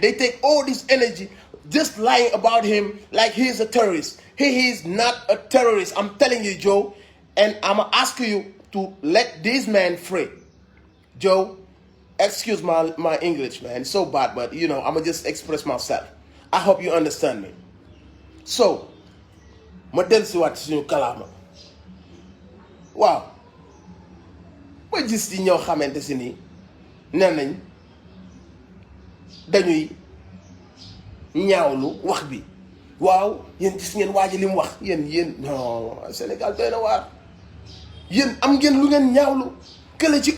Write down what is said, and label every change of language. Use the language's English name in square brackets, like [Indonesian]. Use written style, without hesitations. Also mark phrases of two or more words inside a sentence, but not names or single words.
[English] They take all this energy just lying about him like he's a terrorist. He is not a terrorist. I'm telling you, Joe. And I'm asking you to let this man free. Joe, excuse my English, man. It's so bad, but I'm going to just express myself. I hope you understand me. So, [Wolof] ma dellusi waat suñu kalaama waaw ma gis ci ñoo xamante si nii nee nañ dañuy ñaawlu wax bi waaw yéen gis ngeen waa ji li mu wax yéen non Sénégal doy na waar yéen am ngeen lu ngeen ñaawlu kële ci